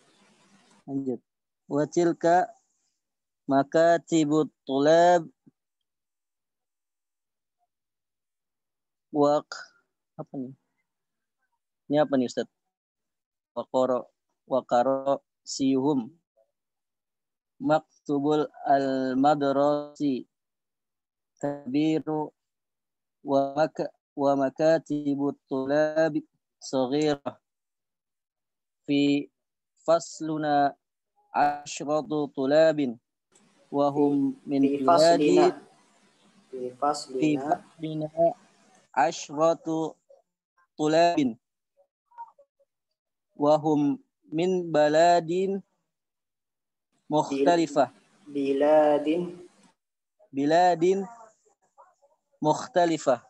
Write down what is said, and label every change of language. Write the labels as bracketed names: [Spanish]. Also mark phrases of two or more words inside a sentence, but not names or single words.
[Arabic] وتلك مكاتب الطلاب [Indonesian] apa nih? Ini apa nih Ustaz? [Arabic] وكراسيهم مكتب المدرس كبير ومكاتب الطلاب صغيرة في فصلنا عشرة طلاب وهم من بلاد في فصلنا عشرة طلاب وهم من بلد مختلفة بلاد مختلفة.